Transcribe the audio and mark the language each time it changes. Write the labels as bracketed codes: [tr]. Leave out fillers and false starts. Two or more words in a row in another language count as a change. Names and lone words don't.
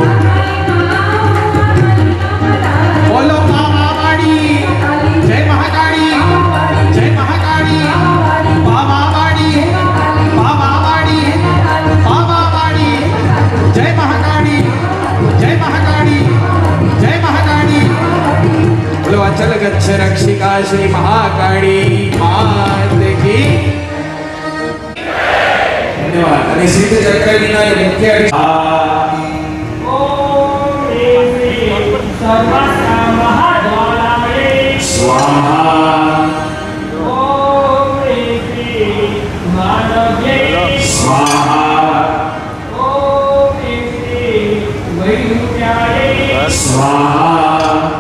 [hi] बोलो महाकाली जय महाकाली जय महाकाली महाकाली महाकाली महाकाली जय महाकाली जय महाकाली जय महाकाली बोलो अचल गच्छ रक्षिका श्री महाकाली मात की [gu] धन्यवाद અને સિદ્ધ ચક્રવીના મુખ્ય [sa] स्वाहा स्वाहा स्वाहा